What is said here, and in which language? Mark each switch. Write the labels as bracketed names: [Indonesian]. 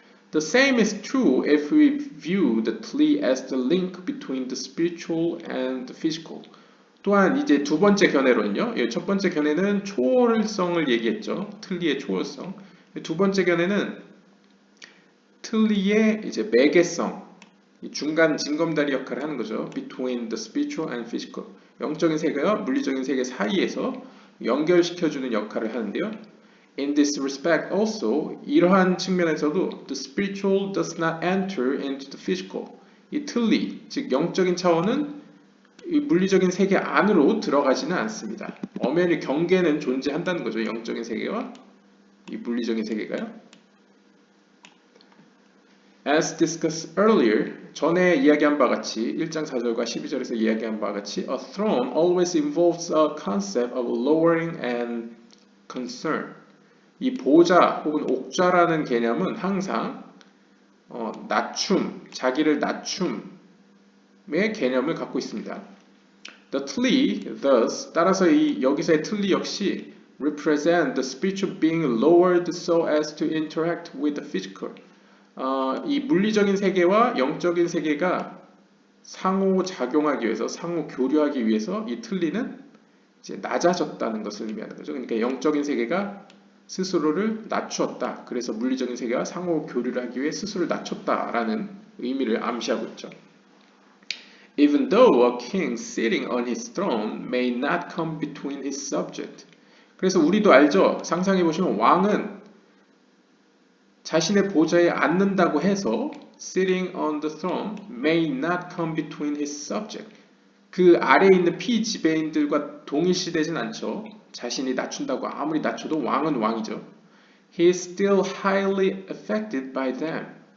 [English] The same is true if we view the Tli as the link between the spiritual and the physical. [Korean] 또한 이제 두 번째 견해론요. 첫 번째 견해는 초월성을 얘기했죠. 틀리의 초월성. 두 번째 견해는 틀리의 이제 매개성, 중간 징검다리 역할을 하는 거죠. [English] Between the spiritual and physical. [Korean] 영적인 세계와 물리적인 세계 사이에서 연결시켜주는 역할을 하는데요. [English] In this respect also, [Korean] 이러한 측면에서도 [English] the spiritual does not enter into the physical. [Korean] 이 틀리, 즉 영적인 차원은 이 물리적인 세계 안으로 들어가지는 않습니다. 엄연히 경계는 존재한다는 거죠. 영적인 세계와 이 물리적인 세계가요. [English] As discussed earlier, [Korean] 전에 이야기한 바와 같이 [English] 1장 4절과 12절에서 이야기한 바와 같이 A throne always involves a concept of lowering and concern. [Korean] 이 보좌 혹은 옥좌라는 개념은 항상 낮춤, 자기를 낮춤의 개념을 갖고 있습니다. [English] The Tli, thus, [Korean] 따라서 여기서의 Tli 역시 [English] represent the spiritual being lowered so as to interact with the physical. [Korean] 이 물리적인 세계와 영적인 세계가 상호 작용하기 위해서, 상호 교류하기 위해서 이 틀리는 이제 낮아졌다는 것을 의미하는 거죠. 그러니까 영적인 세계가 스스로를 낮추었다. 그래서 물리적인 세계와 상호 교류를 하기 위해 스스로를 낮췄다라는 의미를 암시하고 있죠. [English] Even though a king sitting on his throne may not come between his subject. [Korean] 그래서 우리도 알죠. 상상해 보시면 왕은 자신의 보좌에 앉는다고 해서 [English] sitting on the throne may not come between his subject. [Korean] 그 아래에 있는 피지배인들과 동일시되진 않죠. 자신이 낮춘다고 아무리 낮춰도 왕은 왕이죠. [English] He is still highly affected by them.